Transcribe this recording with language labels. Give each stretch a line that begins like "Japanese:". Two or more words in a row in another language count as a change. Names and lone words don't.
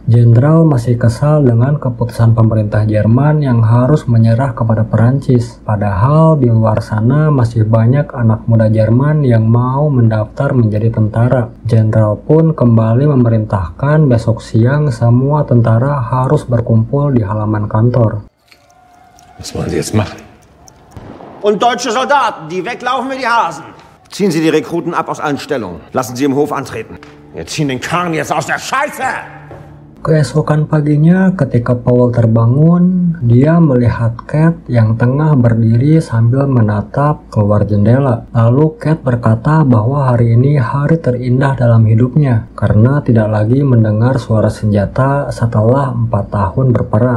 Indonesian: Jenderal masih kesal dengan keputusan pemerintah Jerman yang harus menyerah kepada Perancis. Padahal di luar sana masih banyak anak muda Jerman yang mau mendaftar menjadi tentara. Jenderal pun kembali memerintahkan besok siang semua tentara harus berkumpul di halaman kantor.
German: Was wollen Sie jetzt machen? Und deutsche Soldaten, die weglaufen wie die Hasen. Ziehen Sie die Rekruten ab aus allen Stellungen. Lassen Sie im Hof antreten. Wir ziehen den Karren jetzt aus der Scheiße!
Indonesian: Keesokan paginya, ketika Paul terbangun, dia melihat Kate yang tengah berdiri sambil menatap keluar jendela. Lalu Kate berkata bahwa hari ini hari terindah dalam hidupnya karena tidak lagi mendengar suara senjata setelah 4 tahun berperang.